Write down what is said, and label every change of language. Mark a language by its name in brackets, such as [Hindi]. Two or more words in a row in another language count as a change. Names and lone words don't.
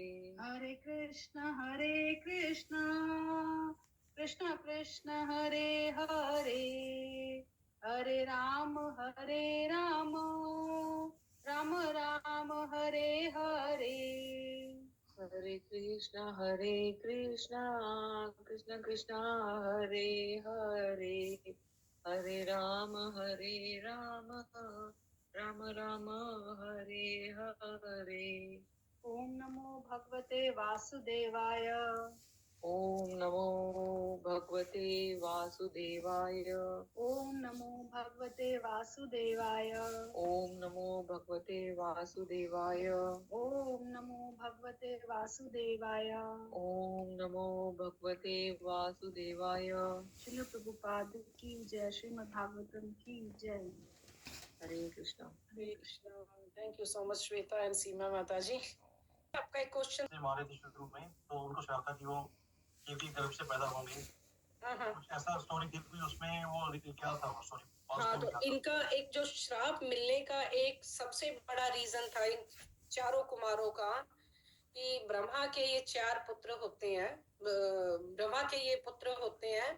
[Sanskrit] हरे कृष्णा कृष्णा कृष्णा हरे हरे, हरे राम राम राम हरे हरे। हरे कृष्णा कृष्णा कृष्णा हरे हरे, हरे राम राम राम हरे हरे। ओम नमो भगवते वासुदेवाय, ओम नमो भगवते वासुदेवाय, ओम नमो भगवते वासुदेवाय, ओम नमो भगवते वासुदेवाय, ओम नमो भगवते वासुदेवाय। ओम नमो भगवते वासुदेवाय। [Hindi] श्रील प्रभुपाद की जय, श्रीमद् भागवतम की जय। हरे कृष्णा। हरे कृष्णा। [English] thank you so much [Hindi] श्वेता एंड सीमा माता जी। आपका एक क्वेश्चन मारे थे शुरू में, तो उनको शक था कि वो कीर्ति गर्भ से पैदा होंगे। कुछ ऐसा स्टोरी थी, कोई उसमें वो क्या था वो स्टोरी? हाँ, तो इनका एक जो श्राप मिलने का एक सबसे बड़ा रीजन था इन चारों कुमारों का, कि ब्रह्मा के ये चार पुत्र होते हैं, ब्रह्मा के ये पुत्र होते हैं।